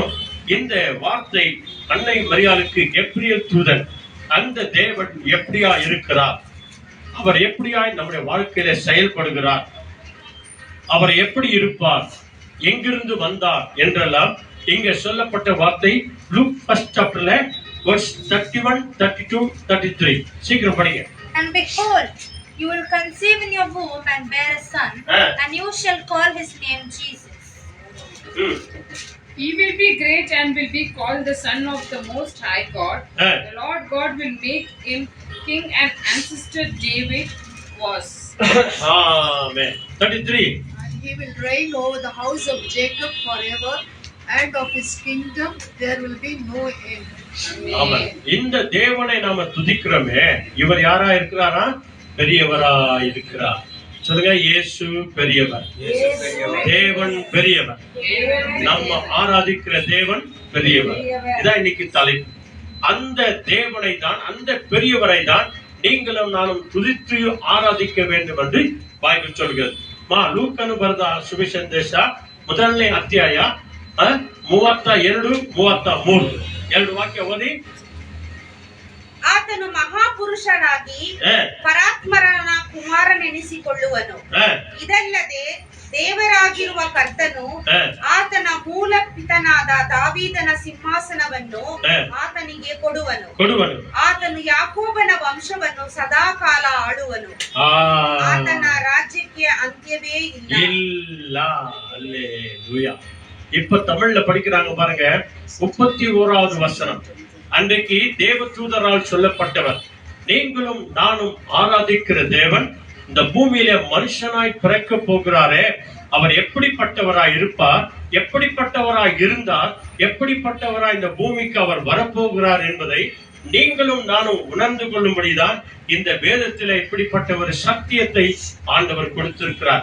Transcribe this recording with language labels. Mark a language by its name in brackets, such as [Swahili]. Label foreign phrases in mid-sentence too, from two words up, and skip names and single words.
[Tamil] இந்த வார்த்தை அன்னை மரியாளுக்கு கப்ரியேல் தூதன், அந்த தேவன் எப்படியா இருக்கிறார், அவர் எப்படியாய் நம்முடைய வாழ்க்கையில செயல்படுகிறார், அவர் எப்படி இருப்பார், எங்கிருந்து வந்தார் என்றெல்லாம் இங்க சொல்லப்பட்ட வார்த்தை லூக் 1 chapterல verse 31, 32, 33. சீக்கிரம் படிங்க. [English] And behold, you will conceive in your womb and bear a son, and you shall call his name Jesus. He will be great and will be called the Son of the Most High God. The Lord God will make him king and ancestor David was. Amen. 33. And he will reign over the house of Jacob forever, and of his kingdom there will be no end. Amen. [Tamil] இந்த தேவனை நாம துதிக்கிறோமே, இவர் யாரா இருக்கிறாரா? பெரியவரா இருக்கிறார். சொல்லுங்க, இயேசு பெரியவர், தேவன் பெரியவர், நம்ம ஆராதிக்கிற தேவன் பெரியவர். இதான் இன்னைக்கு தலைப்பு. அந்த தேவனை தான், அந்த பெரியவரை தான் நீங்களும் நானும் துதித்து ஆராதிக்க வேண்டும் என்று பைபிள் சொல்கிறது. [Kannada] ಲೂಕನು ಬರೆದ ಸುವಿಶೇಷ 1ನೇ ಅಧ್ಯಾಯ 32-33 ಎರಡು ವಾಕ್ಯ ಓದಿ. ಆತನು ಮಹಾಪುರುಷನಾಗಿ ಪರಾತ್ಮರನ ಕುಮಾರನೆನಿಸಿಕೊಳ್ಳುವನು. ಇದಲ್ಲದೆ ದೇವರಾಗಿರುವ ಕರ್ತನು ಆತನ ಮೂಲ ಪಿತನಾದ ದಾವೀದನ ಸಿಂಹಾಸನವನ್ನು ಆತನಿಗೆ ಕೊಡುವನು. ಆತನು ಯಾಕೋಬನ ವಂಶವನ್ನು ಸದಾಕಾಲ ಆಳುವನು. ಆತನ ರಾಜ್ಯಕ್ಕೆ ಅಂತ್ಯವೇ ಇಲ್ಲ. [Tamil] அல்லேலூயா. இப்ப தமிழ்ல படிக்கிறாங்க பாருங்க. 31வது வசனம். அன்றைக்கு தேவதூதரால் சொல்லப்பட்டவர், நீங்களும் நானும் ஆராதிக்கிற தேவன் இந்த பூமியில மனுஷனாய் பிறக்க போகிறாரே, அவர் எப்படிப்பட்டவராய் இருப்பார், எப்படிப்பட்டவராய் இருந்தார், எப்படிப்பட்டவராய் இந்த பூமிக்கு அவர் வரப்போகிறார் என்பதை நீங்களும் நானும் உணர்ந்து கொள்ளும்படிதான் இந்த வேதத்தில இப்படிப்பட்ட ஒரு சத்தியத்தை ஆண்டவர் கொடுத்திருக்கிறார்.